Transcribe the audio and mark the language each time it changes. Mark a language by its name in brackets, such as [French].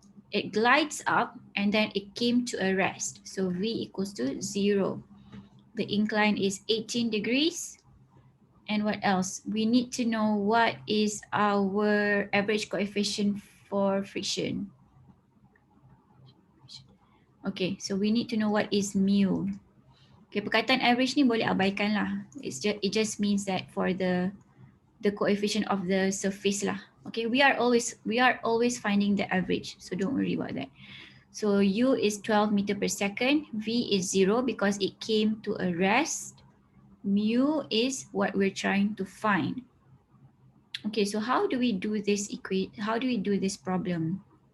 [English] It glides up and then it came to a rest. So V equals to 0. The incline is 18 degrees. And what else? We need to know what is our average coefficient for friction. Okay, so we need to know what is mu. [Malay] Okay, perkataan average ni boleh abaikan lah. [English] It just means that for the coefficient of the surface lah. Okay, we are always finding the average, so don't worry about that. So U is 12 meter per second, V is 0 because it came to a rest. Mu is what we're trying to find. Okay, so how do we do this problem?